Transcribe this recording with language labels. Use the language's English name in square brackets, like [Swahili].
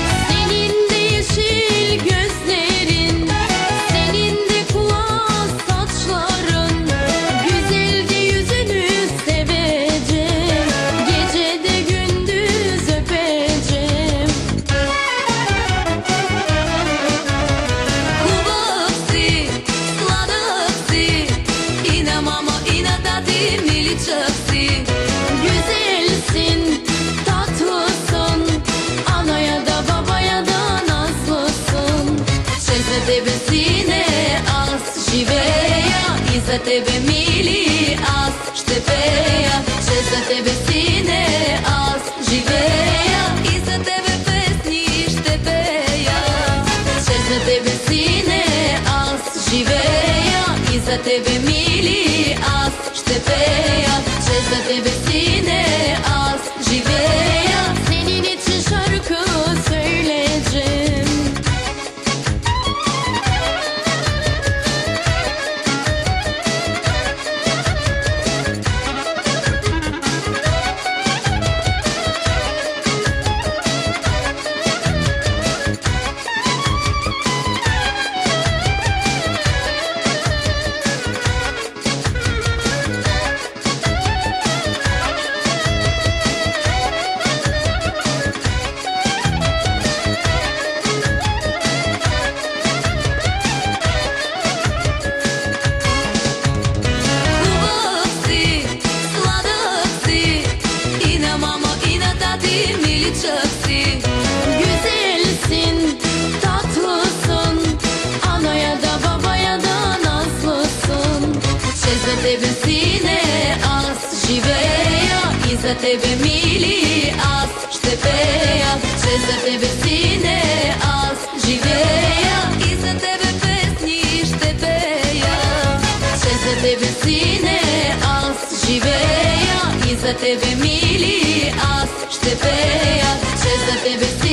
[Turkish] Senin de yeşil gözlerin, senin de kuvaz saçların, güzel de yüzünü seveceğim, gece de gündüz öpeceğim. [Bulgarian] Хубав си, сладък си, и на мама, и на тати миличък си. [Turkish] Güzelsin, tatlısın, anaya da babaya da nazlısın. [Bulgarian] Ще за тебе, sine, аз живея и за тебе, мили, аз ще пея. Ще за тебе, sine, аз живея и за тебе песни ще пея. Ще за тебе, sine, аз живея и за тебе, мили, аз ще пея. Ще за тебе, sine, аз живея. [Turkish] Senin için şarkı söyleyeceğim. [Bulgarian] Хубав си, сладък си, и на мама, и на тати миличък си. [Turkish] Güzelsin, tatlısın, anaya da babaya da nazlısın. [Bulgarian] Ще за тебе, sine, аз живея и за тебе, мили, аз ще пея. Ще за тебе, sine, аз живея и за тебе песни ще пея. Ще за тебе, sine, аз живея и за тебе, мили, аз ще пея. Ще за тебе,